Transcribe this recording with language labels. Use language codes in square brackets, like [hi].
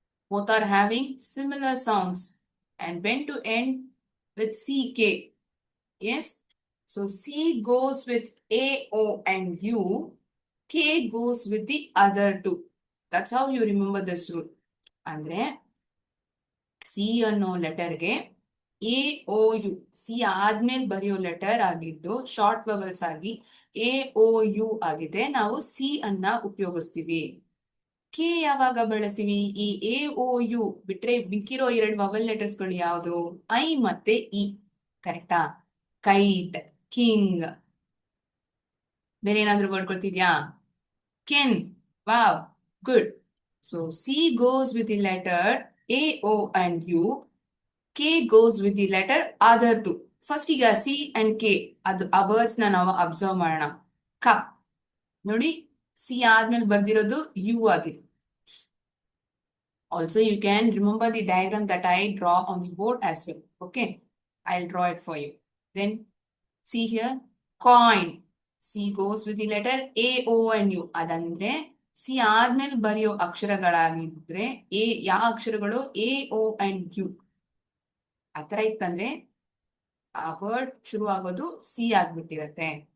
[en] Both are having similar sounds. And when to end with CK. Yes. So C goes with A, O, and U. K goes with the other two. That's how you remember this rule. [kn] Andre C ಅನ್ನೋ ಲೆಟರ್ಗೆ A O you, C ಆದ್ಮೇಲೆ ಬರೆಯೋ letter ಆಗಿದ್ದು short vowels ಆಗಿ A O you ಆಗಿದೆ. ನಾವು C ಅನ್ನ ಉಪಯೋಗಿಸ್ತೀವಿ. K ಯಾವಾಗ ಬಳಸ್ತೀವಿ? ಈ ಎ ಓ ಯು ಬಿಟ್ರೆ ಮಿಕ್ಕಿರೋ 2 ವವಲ್ ಲೆಟರ್ಸ್ ಗಳು ಯಾವುದು? ಐ ಮತ್ತೆ ಇ. ಕರೆಕ್ಟಾ? Kite, king. ಬೇರೆ ಏನಾದ್ರೂ word ಕೊಡ್ತಿದ್ಯಾ? ken. Wow, good. [en] So C goes with the letter A, O, and U. K goes with the letter other two. [kn] First ಈಗ C and K ಅದು ಆ words ನ ನಾವು ಅಬ್ಸರ್ವ್ ಮಾಡೋಣ. ಕಪ್ ನೋಡಿ, ಸಿ ಆದ್ಮೇಲೆ ಬರ್ದಿರೋದು ಯು ಆಗಿದೆ. [en] Also you can remember the diagram that I draw on the board as well. Okay, I'll draw it for you. Then see here, coin. C goes with the letter A, O, and U. [kn] ಅದಂದ್ರೆ C ಆದ್ಮೇಲೆ ಬರೆಯೋ ಅಕ್ಷರಗಳಾಗಿದ್ರೆ ಯಾವ ಅಕ್ಷರಗಳು? A, O, and you. ಆತರ ಇತ್ತಂದ್ರೆ ಆ word ಶುರು ಆಗೋದು ಸಿ ಆಗ್ಬಿಟ್ಟಿರತ್ತೆ.